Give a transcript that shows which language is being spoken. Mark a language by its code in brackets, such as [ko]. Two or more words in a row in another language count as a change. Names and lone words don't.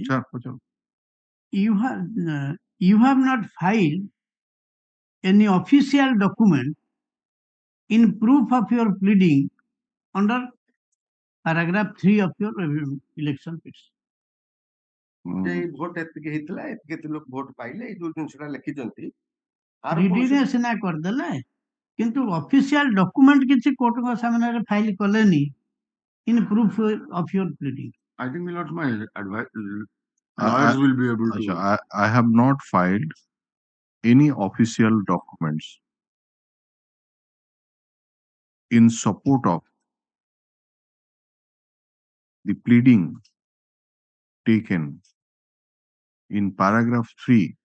[or] ପଚାର [en] you have not filed any official document in proof of your pleading under paragraph 3 of your election petition [or] ଭୋଟ ଏତିକି ହେଇଥିଲା ଏତିକି ଲୋକ ଭୋଟ ପାଇଲେ ଏଇ ଯୋଉ ଜିନିଷଟା ଲେଖିଛନ୍ତି ରିଡିରେ ସିନା କରିଦେଲେ କିନ୍ତୁ [en] official document [or] କିଛି କୋର୍ଟଙ୍କ ସାମ୍ନାରେ ଫାଇଲ କଲେନି [en] in proof of your pleading I think my advice lawyers will be able to I have not filed any official documents in support of the pleading taken in paragraph 3